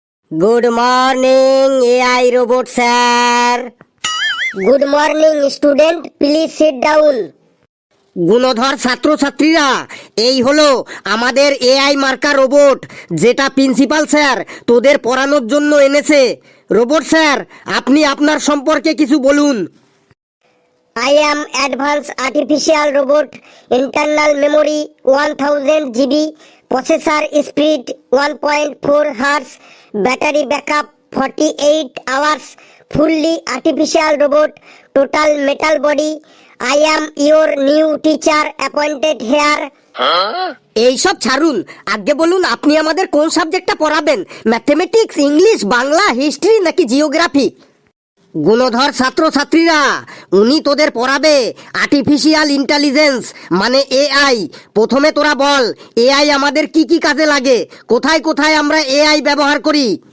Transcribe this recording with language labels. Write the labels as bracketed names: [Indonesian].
[English] Good morning AI robot sir. Good morning student, please sit down. [Bangla] গুণধর ছাত্রছাত্রীরা, এই হলো আমাদের এআই মার্কা রোবট, যেটা প্রিন্সিপাল স্যার তোদের পড়ানোর জন্য এনেছে। রোবট স্যার, আপনি আপনার সম্পর্কে কিছু বলুন। [English] I am advanced artificial robot, internal memory 1000 GB, processor speed 1.4 Hz, battery backup 48 hours, fully artificial robot, total metal body. I am your new teacher appointed here. [Bangla] এইসব ছাড়ুন, আগে বলুন আপনি আমাদের কোন সাবজেক্টটা পড়াবেন? ম্যাথমেটিক্স, ইংলিশ, বাংলা, হিস্ট্রি নাকি জিওগ্রাফি? গুণধর ছাত্রছাত্রীরা, উনি তোদের পড়াবে আর্টিফিশিয়াল ইন্টেলিজেন্স মানে এআই। প্রথমে তোরা বল, এআই আমাদের কি কি কাজে লাগে, কোথায় কোথায় আমরা এআই ব্যবহার করি?